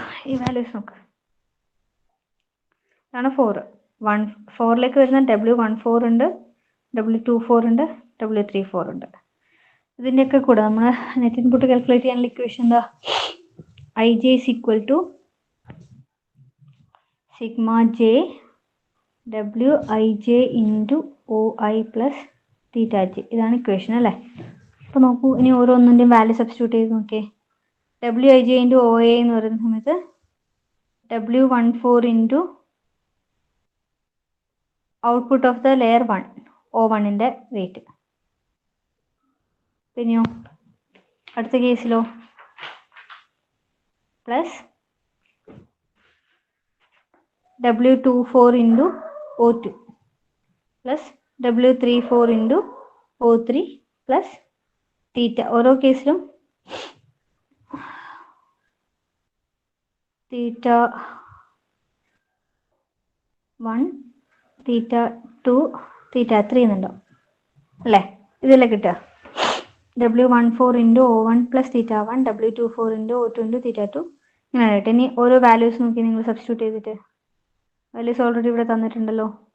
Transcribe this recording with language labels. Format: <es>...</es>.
<ml>ഈ വാല്യൂസ് നോക്ക്. ഇതാണ് 4. 4ലേക്ക് വരുന്ന W14 ഉണ്ട്, W24 ഉണ്ട്, W34 ഉണ്ട്. ഇതിൻ്റെയൊക്കെ കൂടെ നമ്മൾ നെറ്റ് ഇൻപുട്ട് കാൽക്കുലേറ്റ് ചെയ്യാനുള്ള ഇക്വേഷൻ എന്താ?</ml> <en>IJ is equal to sigma j WIJ into OI plus theta j.</en> <ml>ഇതാണ് ഇക്വേഷൻ അല്ലേ. അപ്പോൾ നോക്കൂ, ഇനി ഓരോന്നിൻ്റെയും വാല്യൂ സബ്സ്റ്റിറ്റ്യൂട്ട് ചെയ്ത് നോക്കിയേ. WIJ into OA എന്ന് പറയുന്ന സമയത്ത് W14 into</ml> <en>output of the layer 1</en> <ml>O1ൻ്റെ wait. പിന്നെയോ അടുത്ത കേസിലോ</ml> <en>plus W24 into O2 plus W34 into O3 plus theta.</en> <ml>ഓരോ കേസിലും തീറ്റ 1, തീറ്റ 2, തീറ്റ 3 എന്നുണ്ടാവും അല്ലേ? ഇതല്ലേ കിട്ടുക?</ml> <en>W14 into O1 plus theta 1, W24 into O2 into theta 2.</en> <ml>ഇങ്ങനെ ആയിട്ട് ഇനി ഓരോ വാല്യൂസ് നോക്കി നിങ്ങൾ സബ്സ്റ്റിറ്റ്യൂട്ട് ചെയ്തിട്ട് വാല്യൂസ് ഓൾറെഡി ഇവിടെ തന്നിട്ടുണ്ടല്ലോ.</ml>